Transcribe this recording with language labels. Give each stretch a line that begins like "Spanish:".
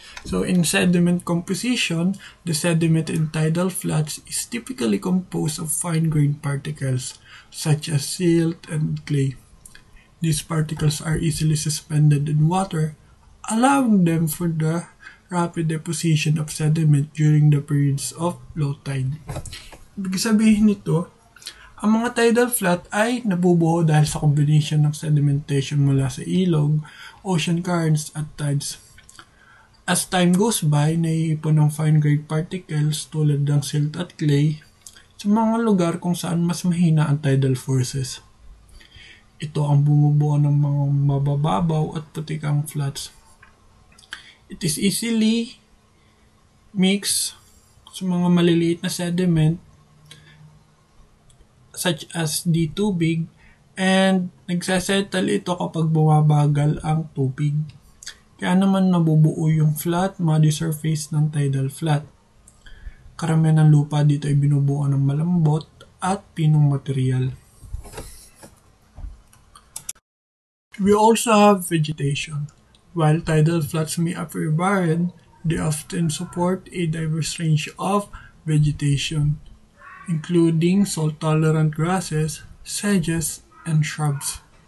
English: So in sediment composition, the sediment in tidal floods is typically composed of fine-grained particles such as silt and clay. These particles are easily suspended in water, allowing them for the rapid deposition of sediment during the periods of low tide.
Filipino: Ibig sabihin nito, ang mga tidal flood ay nabubuo dahil sa combination ng sedimentation mula sa ilog, ocean currents at tides.
English: As time goes by,
Filipino: naiipon ng fine-grained particles tulad ng silt at clay sa mga lugar kung saan mas mahina ang tidal forces. Ito ang bumubuo ng mga mabababaw at putikang flats.
English: It is easily mixed
Filipino: sa mga maliliit na sediment
English: such as the
Filipino: tubig, and nagsasettle ito kapag bumabagal ang tubig. Kaya naman nabubuo yung flat, muddy surface ng tidal flat. Karamihan ng lupa dito ay binubuo ng malambot at pinong material.
English: We also have vegetation. While tidal flats may appear barren, they often support a diverse range of vegetation, including salt-tolerant grasses, sedges, and shrubs.